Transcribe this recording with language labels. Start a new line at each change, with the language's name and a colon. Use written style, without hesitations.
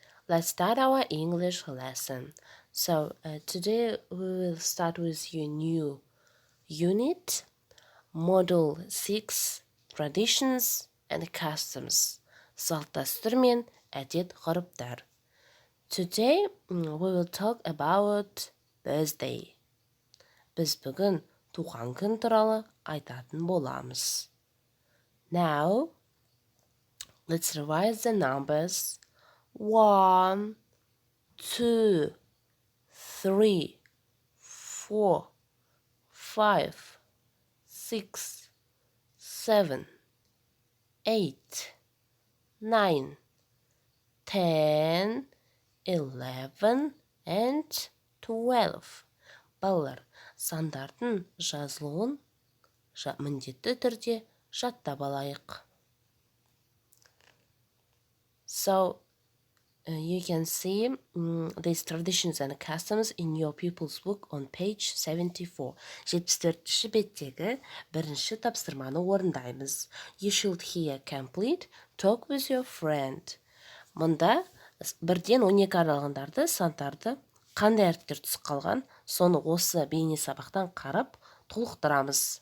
English: Let's start our English lesson. Today we will start with your new unit, Module 6, Traditions and Customs.
Kazakh: Салт-дәстүр мен әдет-ғұрыптар.
English: Today we will talk about birthday.
Kazakh: Біз бүгін туған күн туралы айтатын боламыз.
English: Now, let's revise the numbers. 1, 2, 3, 4, 5, 6, 7, 8, 9, 10, 11, and 12.
Kazakh: Балалар, сандардың жазылуын міндетті түрде жаттап алайық.
English: So, you can see these traditions and customs in your pupil's book on page 74.
Kazakh: 74-ші беттегі бірінші тапсырманы орындаймыз.
English: You should hear complete, talk with your friend.
Kazakh: Мұнда 1-ден 12 аралығындарды, сандарды, қандай әріптер түсіп қалған, соны осы бейне сабақтан қарап толықтырамыз.